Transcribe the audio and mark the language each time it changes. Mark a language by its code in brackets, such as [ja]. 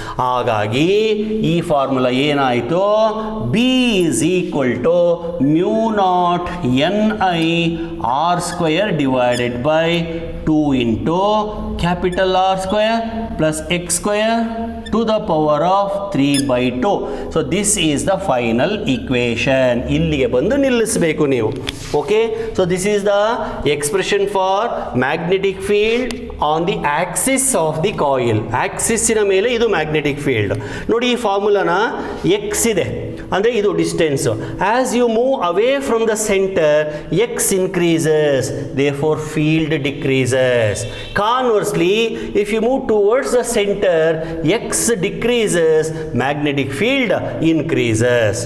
[kn] ಹಾಗಾಗಿ ಈ ಫಾರ್ಮುಲಾ ಏನಾಯಿತು? [en] B is equal to mu naught N I R square divided by 2 into capital R square plus x square to the power of 3/2. So this is the final equation. [kn] ಇಲ್ಲಿಗೆ ಬಂದು ನಿಲ್ಲಿಸಬೇಕು ನೀವು. [en] Okay, so this is the expression for magnetic field on the axis of the coil. [kn] ಆಕ್ಸಿಸ್ಸಿನ ಮೇಲೆ ಇದು magnetic field. ನೋಡಿ ಈ ಫಾರ್ಮುಲಾನ x ಇದೆ ಅಂದರೆ ಇದು distance. [en] As you move away from the centre x increases, therefore field decreases. Conversely, if you move towards the center, x decreases, magnetic field increases.